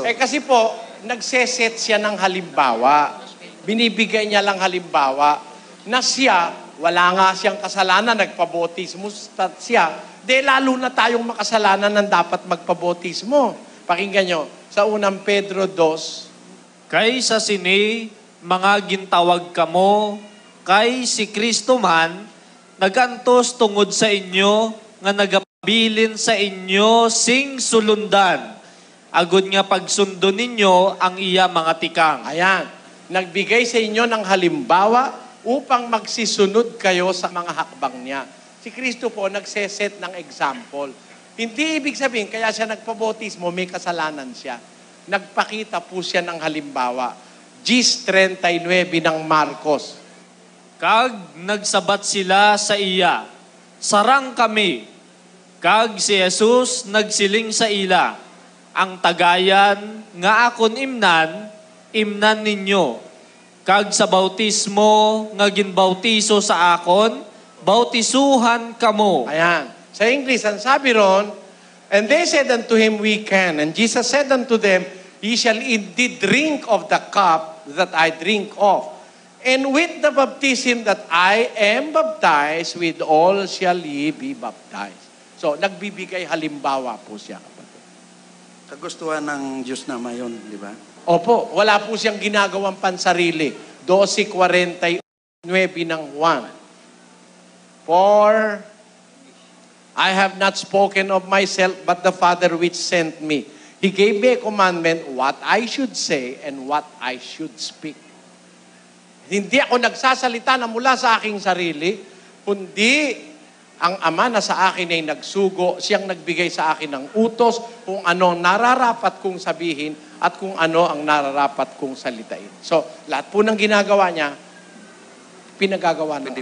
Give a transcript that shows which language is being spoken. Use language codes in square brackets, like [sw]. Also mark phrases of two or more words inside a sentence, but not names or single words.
[tl] Kasi po, nagseset siya ng halimbawa. Binibigay niya lang halimbawa na siya, wala nga siyang kasalanan, nagpabautismo siya. Lalo na tayong makasalanan ng dapat magpabautismo. Pakinggan nyo, sa unang Pedro 2. [hil] Kay sa sini, mga gintawag kamo, kay si Kristo man, nagantos tungod sa inyo, nga nagabilin sa inyo sing sulundan. Agud nga pagsundo ninyo ang iya mga tikang. [tl] Ayan, nagbigay sa inyo ng halimbawa upang magsisunod kayo sa mga hakbang niya. Si Kristo po nagseset ng example. Hindi ibig sabihin, kaya siya nagpabautismo, may kasalanan siya. Nagpakita po siya ng halimbawa. Gis 39 ng Marcos. [hil] Kag nagsabat sila sa iya, sarang kami. Kag si Jesus nagsiling sa ila, ang tagayan nga akon imnan ninyo. Kag sa bautismo nga ginbautiso sa akon, bautisuhan kamo. [tl] Ayan. Sa English, ang sabi ron, [en] and they said unto him, we can. And Jesus said unto them, ye shall indeed drink of the cup that I drink of. And with the baptism that I am baptized, with all shall ye be baptized. [tl] So, nagbibigay halimbawa po siya. Kagustuhan ng Diyos na mayon, di ba? Opo, wala po siyang ginagawang pansarili. 12:49 ng Juan. [en] For I have not spoken of myself, but the Father which sent me. He gave me a commandment what I should say and what I should speak. [tl] Hindi ako nagsasalita na mula sa aking sarili, kundi ang Ama na sa akin ay nagsugo, siyang nagbigay sa akin ng utos kung ano ang nararapat kong sabihin at kung ano ang nararapat kong salitain. So, lahat po ng ginagawa niya, pinagagawa na.